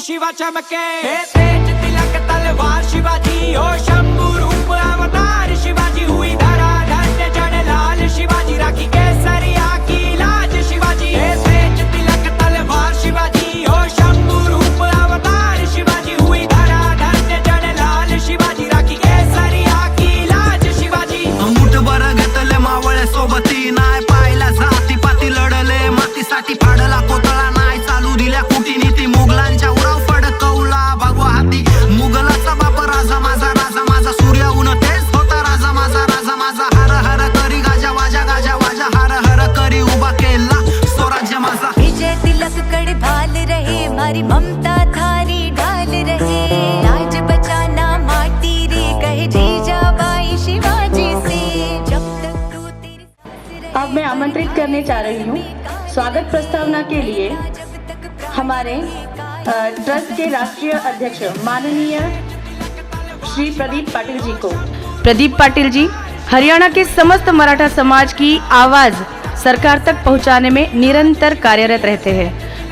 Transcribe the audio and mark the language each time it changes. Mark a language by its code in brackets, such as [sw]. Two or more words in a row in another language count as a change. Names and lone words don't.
[hi] चमके तेज तिलक तलवार शिवाजी हो शंभू रूप अवतार शिवाजी हुई धरा धन्य जन लाल शिवाजी राखी केसरिया की लाज शिवाजी तेज तिलक तलवार शिवाजी हो शंभू रूप अवतार शिवाजी हुई धरा धन्य जन लाल शिवाजी राखी केसरिया की लाज शिवाजी [mr] मुठभर घेतले मावळे सोबती नाय पाहिला जाती पाती लढले मातीसाठी फाडला कोतळा नाय चालू दिल्या कुटीनीती मुघलांच्या उराव फडकवला भगवा हाती मुघलाचा बाप राजा माझा सूर्य उन तेच होता राजा माझा हर हर करी गाजा वाजा हर हर करी उभा केला स्वराज्य माझा [hi] विजय तिलक कड़ भाल रहे मारी ममता थारी ढाल रहे लाज बचाना माटी रे कहे जीजाबाई शिवाजी से जब तक तू तेरी अब मैं आमंत्रित करने जा रही हूँ स्वागत प्रस्तावना के लिए हमारे ट्रस्ट के राष्ट्रीय अध्यक्ष माननीय श्री प्रदीप पाटिल जी को। प्रदीप पाटिल जी हरियाणा के समस्त मराठा समाज की आवाज सरकार तक पहुंचाने में निरंतर कार्यरत रहते हैं।